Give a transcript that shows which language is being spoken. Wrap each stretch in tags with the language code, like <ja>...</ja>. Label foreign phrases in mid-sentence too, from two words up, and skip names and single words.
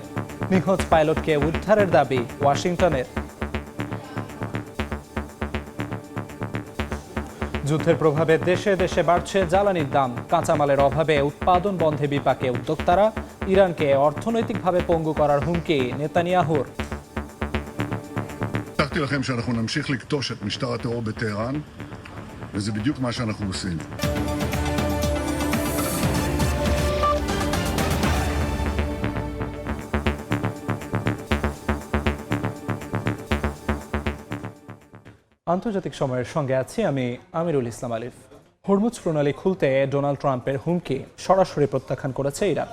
<bn>নিখোঁজ পাইলটকে উদ্ধারের দাবি ওয়াশিংটনের। যুদ্ধের প্রভাবে দেশে দেশে বাড়ছে জ্বালানির দাম। কাঁচামালের অভাবে উৎপাদন বন্ধে বিপাকে উদ্যোক্তারা। ইরানকে অর্থনৈতিকভাবে পঙ্গু করার হুমকি নেতানিয়াহুর।</bn> <he>הבטחתי לכם שאנחנו נמשיך לכתוש את משטר הטרור בטהרן, וזה בדיוק מה שאנחנו עושים.</he> <bn>আন্তর্জাতিক সময়ের সঙ্গে আছি আমি আমিরুল ইসলাম আলিফ। হরমুজ প্রণালী খুলতে ডোনাল্ড ট্রাম্পের হুমকি সরাসরি প্রত্যাখ্যান করেছে ইরান।</bn>